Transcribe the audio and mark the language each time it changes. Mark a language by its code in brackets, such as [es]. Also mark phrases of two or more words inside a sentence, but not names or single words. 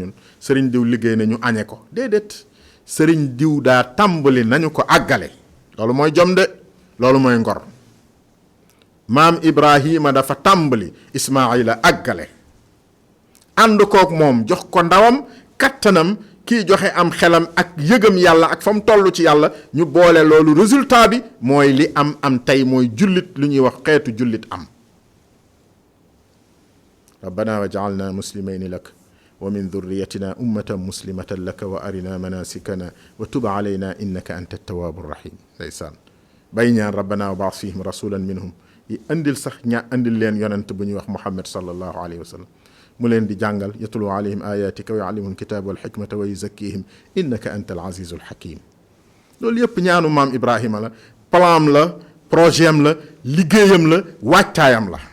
[wo] ñun sëriñ diw liggéey na ñu añe ko déedéet sëriñ diw daa tàmbali nañu ko àggale loolu mooy jom de loolu mooy ngor maam Ibrahima dafa tàmbali Ismaila àggale ànd kook moom jox ko ndawam kattanam kii joxe am xelam ak yëgam yàlla ak fa mu toll ci yàlla ñu boole loolu résultat bi mooy li am tey mooy jullit lu ñuy wax xeetu jullit am [ar] ربنا واجعلنا مسلمين لك ومن ذريتنا أمة مسلمة لك وأرنا مناسكنا وتب علينا إنك أنت التواب الرحيم [wo] ndeysaan bay ñaan [ar] ربنا وابعث فيهم رسولا منهم [wo] yi indil sax indil leen yonent bu ñuy wax muhammad [ar] صلى الله عليه وسلم [wo] mu leen di jàngal [ar] يتلو عليهم آياتك ويعلمهم الكتاب والحكمة ويزكيهم إنك أنت العزيز الحكيم. [wo] loolu yëpp ñaanu maam Ibrahima la, plan la, projet am la, liggéeyam la, waajtaayam la.